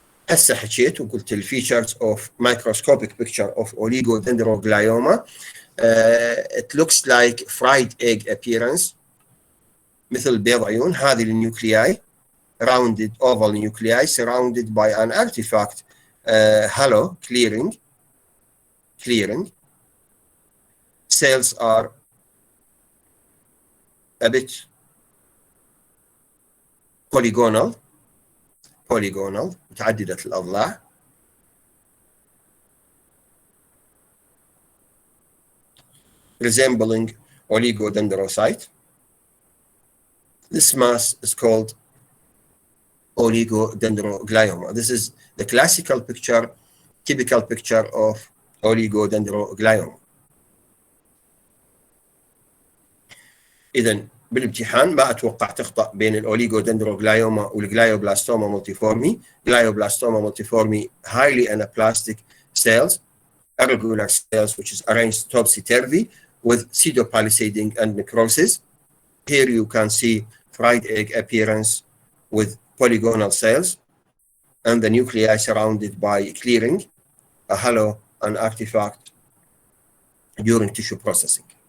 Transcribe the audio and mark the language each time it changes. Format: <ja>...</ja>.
<ar>هسه حكيت وقلت الفيتشرز اوف</ar> <en>microscopic picture of oligodendroglioma. It looks like fried egg appearance</en> <ar>مثل بيض عيون. هذه النيوكلياي</ar> <en>rounded oval nuclei surrounded by an artifact halo clearing. Cells are a bit polygonal</en> <ar>متعددة الأضلاع.</ar> <en>resembling oligodendrocyte. This mass is called oligodendroglioma. This is the classical picture, typical picture of oligodendroglioma.</en> <ar>إذن بالامتحان ما اتوقع تخطأ بين الاوليغودندروغلايوما والجلايوبلاستوما مولتيفورمي.</ar> <en>Glioblastoma multiforme highly anaplastic cells, irregular cells which is arranged topsy-turvy with pseudopalisading and necrosis. Here you can see fried egg appearance with polygonal cells and the nuclei surrounded by clearing, a halo, an artifact during tissue processing.</en>